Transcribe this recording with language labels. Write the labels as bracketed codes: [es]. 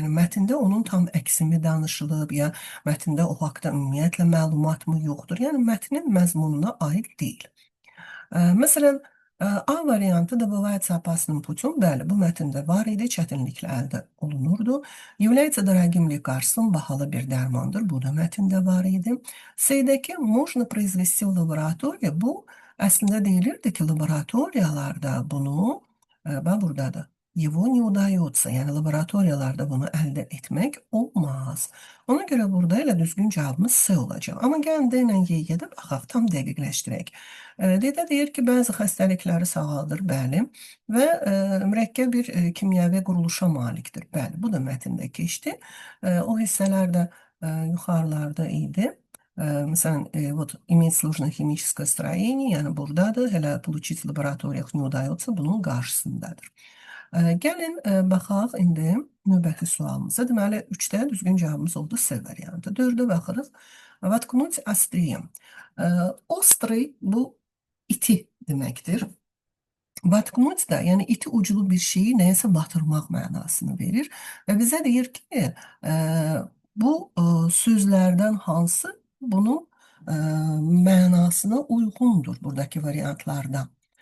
[az] Yəni, mətndə onun tam əksimi danışılıb, ya mətndə o haqda ümumiyyətlə məlumat mı yoxdur? Yəni, mətnin məzmununa aid deyil. Məsələn, A variantı [ru] добывается опасным путем. [az] Bəli, bu mətndə var idi, çətinliklə əldə olunurdu. [ru] Является дорогим лекарством, [az] bahalı bir dərmandır. Bu da mətndə var idi. [ru] C-dəki можно произвести в laboratoriya. [az] Bu, əslində deyilirdi ki, laboratoriyalarda bunu, bax, buradadır. [ru] Его не удается. [az] Yəni, laboratoriyalarda bunu əldə etmək olmaz. Ona görə burada elə düzgün cavabımız C olacaq. Amma gəlin D ilə Y-yə də baxaq, tam dəqiqləşdirək. D-də deyir ki, bəzi xəstəlikləri sağaldır, bəli, və mürəkkəb bir kimyəvi quruluşa malikdir. Bəli, bu da mətndə keçdi. O hissələr də yuxarılarda idi. Məsələn, [ru] вот, иметь сложное химическое строение, [az] yəni buradadır, hələ [ru] получить в лабораториях не удается, [az] bunun qarşısındadır. Gəlin, baxaq indi növbəti sualımıza. Deməli, 3-də düzgün cavabımız oldu C variantı. 4-də baxırıq. [ru] Воткнуть острие. [az] Острый, bu iti deməkdir. Vatknut da, yəni iti uclu bir şeyi nəyəsə batırmaq mənasını verir və bizə deyir ki, bu sözlərdən hansı bunun mənasına uyğundur buradakı variantlardan.